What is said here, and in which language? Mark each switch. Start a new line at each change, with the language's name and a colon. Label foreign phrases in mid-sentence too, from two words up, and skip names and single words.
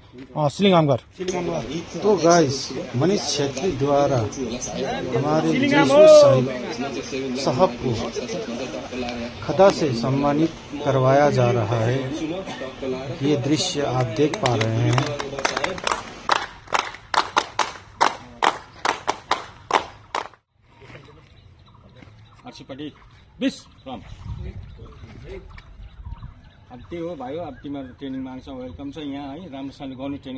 Hindi: सिलिंगामगर। तो गाइस, मनीष छेत्री द्वारा हमारे जेसीएस साहब को खदा से सम्मानित करवाया जा रहा है। ये दृश्य आप देख पा रहे हैं।
Nepali: अब त्यही हो भाइ हो। अब तिमीहरू ट्रेनिङ माग्छ, वेलकम छ यहाँ है। राम्रोसँगले गर्नु ट्रेनिङ।